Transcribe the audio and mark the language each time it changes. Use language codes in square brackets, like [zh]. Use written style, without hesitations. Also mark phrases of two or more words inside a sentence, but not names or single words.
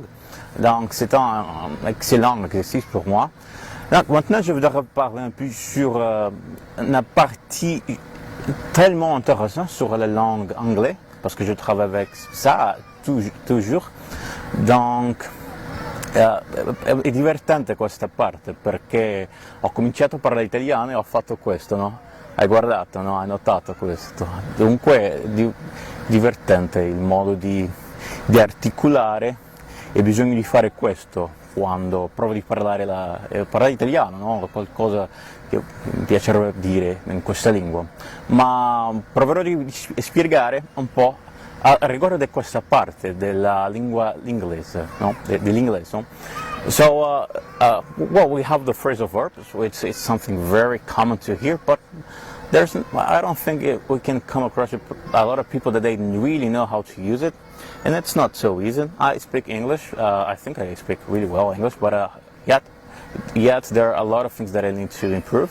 [fr] Donc, c'est un excellent exercice pour moi. Donc, maintenant, je voudrais parler un peu sur la partie tellement intéressante sur la langue anglaise, parce que je travaille avec ça toujours. [it] Donc è divertente questa parte perché ho cominciato a parlare italiano e ho fatto questo, no? Hai guardato, no? Hai notato questo. Dunque è divertente il modo di articolare e bisogna di fare questo quando provo di parlare italiano, no? Qualcosa che mi piacerebbe dire in questa lingua, ma proverò di spiegare un po' a riguardo di questa parte della lingua inglese, no? Dell'inglese. No? [en] So, well, we have the phrasal verbs, which is something very common to hear, but I don't think we can come across a lot of people that they really know how to use it, and it's not so easy. I speak English. I think I speak really well English, but yet there are a lot of things that I need to improve.